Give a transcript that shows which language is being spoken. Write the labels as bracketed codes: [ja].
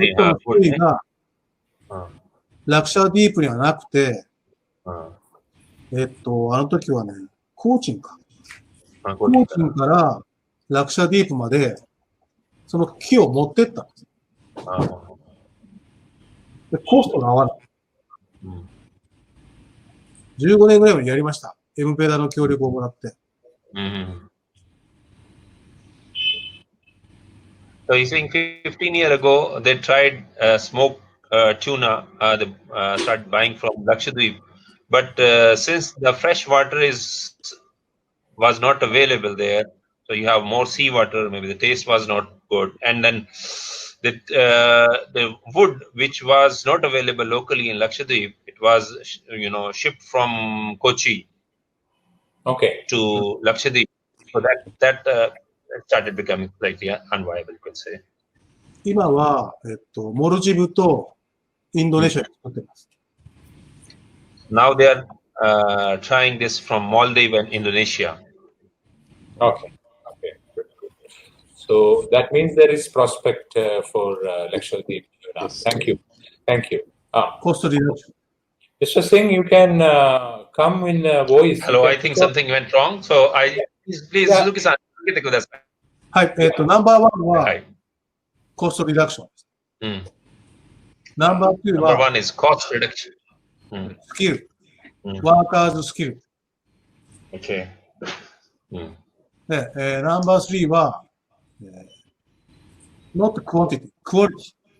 [ja] の種類が、ラクシャディープにはなくて、あの時はね、コーチンからラクシャディープまで、その木を持ってったんです。で、コストが合わない。 15年ぐらいまでやりました。エムペダの協力をもらって。 [en] So you think 15 years ago they tried smoked tuna, they started buying from Lakshadweep, but since the fresh water was not available there, so you have more seawater, maybe the taste was not good, and then the wood which was not available locally in Lakshadweep, it was shipped from Kochi to Lakshadweep, so that started becoming slightly unviable, you could say. [ja] 今は、モルジブとインドネシアで作ってます。 [en] Now they are trying this from Maldives and Indonesia. Okay. So that means there is prospect for Lakshadweep. Yes. Thank you. Cost reduction. Mr. Singh, you can come in voice. Hello, I think something went wrong. So please, Suzuki-san, [ja] 受けてください。はい、ナンバーワンは、コストリダクション。ナンバー2は、 [en] Number one is cost reduction. [ja] スキル。ワーカーズスキル。 [en] Okay. [ja] で、ナンバー3は、 [en] not quantity, quality.